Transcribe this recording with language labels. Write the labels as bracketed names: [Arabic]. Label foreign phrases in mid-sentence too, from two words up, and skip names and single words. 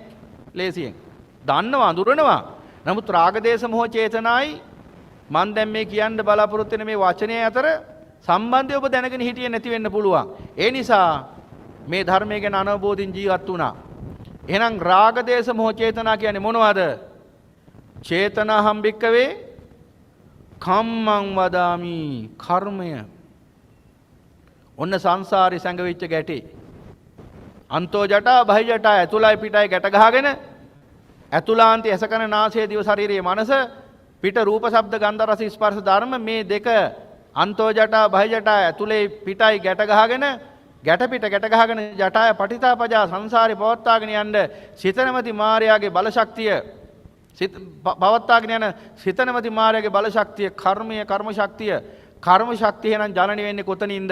[Sinhala] ලේසියෙන්. දන්නවා අඳුරනවා. නමුත් රාග දේශ මොහ චේතනායි මම දැන් මේ කියන්න බලාපොරොත්තු වෙන මේ වචනය අතර සම්බන්ධය ඔබ දැනගෙන හිටියේ නැති වෙන්න පුළුවන්. ඒ නිසා මේ ධර්මය ගැන අනවබෝධින් ජීවත් වුණා. එහෙනම් රාග දේශ මොහ චේතනා කියන්නේ මොනවද? [Pali] චේතනාහම් භික්කවේ කම්මං වදාමි කර්මය. [Sinhala] ඔන්න සංසාරේ සැඟවිච්ච ගැටේ. [Pali] අන්තෝ ජටා බහි ජටා [Sinhala] ඇතුළයි පිටයි ගැට ගහගෙන ඇතුළාන්තයේ ඇසකන නාසය දිව ශරීරයේ මනස පිට රූප ශබ්ද ගන්ධ රස ස්පර්ශ ධර්ම මේ දෙක [Pali] අන්තෝ ජටා බහි ජටා [Sinhala] ඇතුලේ පිටයි ගැට ගහගෙන ගැට පිට ගැට ගහගෙන [Pali] ජටාය පටිතාපජා [Sinhala] සංසාරේ පවත්වාගෙන යන්න සිතනමති මායාවේ බල ශක්තිය පවත්වාගෙන යන සිතනමති මායාවේ බල ශක්තිය කර්මය කර්ම ශක්තිය එහෙනම් ජනනි වෙන්නේ කොතනින්ද?